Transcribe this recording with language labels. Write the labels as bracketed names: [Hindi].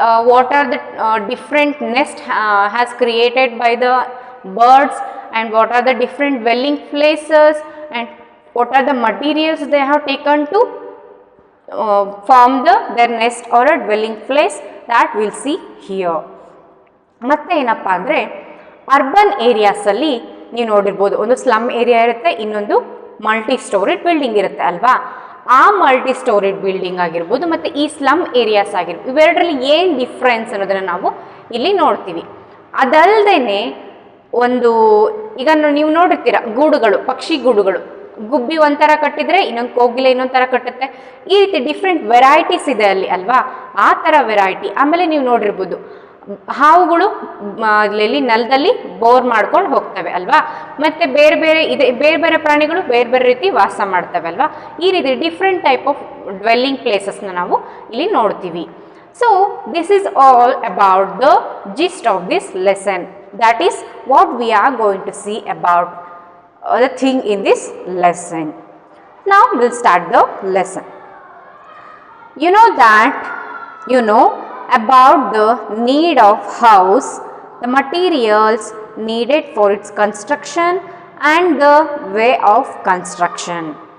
[English] What are the different nest has created by the birds, and what are the different dwelling places, and what are the materials they have taken to form their nest or a dwelling place, that we'll see here. [Kannada] ಮತ್ತೆ ಏನಪ್ಪಾ ಅಂದರೆ urban ಏರಿಯಾಸಲ್ಲಿ ನೀವು ನೋಡಿರ್ಬೋದು, ಒಂದು slum area ಇರುತ್ತೆ, ಇನ್ನೊಂದು multi storeyed building ಇರುತ್ತೆ ಅಲ್ವಾ. ಆ ಮಲ್ಟಿ ಸ್ಟೋರಿಡ್ ಬಿಲ್ಡಿಂಗ್ ಆಗಿರ್ಬೋದು ಮತ್ತು ಈ ಸ್ಲಮ್ ಏರಿಯಾಸ್ ಆಗಿರ್ಬೋದು, ಇವೆರಡರಲ್ಲಿ ಏನು ಡಿಫ್ರೆನ್ಸ್ ಅನ್ನೋದನ್ನು ನಾವು ಇಲ್ಲಿ ನೋಡ್ತೀವಿ. ಅದಲ್ಲದೆ ಒಂದು ಈಗ ನೀವು ನೋಡಿರ್ತೀರ ಗೂಡುಗಳು, ಪಕ್ಷಿ ಗೂಡುಗಳು, ಗುಬ್ಬಿ ಒಂಥರ ಕಟ್ಟಿದರೆ ಇನ್ನೊಂದು ಕೋಗಿಲೆ ಇನ್ನೊಂದು ಥರ ಕಟ್ಟುತ್ತೆ. ಈ ರೀತಿ ಡಿಫ್ರೆಂಟ್ ವೆರೈಟೀಸ್ ಇದೆ ಅಲ್ಲಿ ಅಲ್ವಾ, ಆ ಥರ ವೆರೈಟಿ. ಆಮೇಲೆ ನೀವು ನೋಡಿರ್ಬೋದು ಹಾವುಗಳು ಅಲ್ಲಿ ನೆಲದಲ್ಲಿ ಬೋರ್ ಮಾಡ್ಕೊಂಡು ಹೋಗ್ತವೆ ಅಲ್ವಾ, ಮತ್ತು ಬೇರೆ ಬೇರೆ ಪ್ರಾಣಿಗಳು ಬೇರೆ ಬೇರೆ ರೀತಿ ವಾಸ ಮಾಡ್ತವೆ ಅಲ್ವಾ. ಈ ರೀತಿ [English] different type of dwelling ಪ್ಲೇಸಸ್ನ [Kannada] ನಾವು ಇಲ್ಲಿ ನೋಡ್ತೀವಿ. [English] So this is all about the gist of this lesson. That is what we are going to see about the thing in this lesson. Now we'll start the lesson. You know about the need of house, the materials needed for its construction and the way of construction.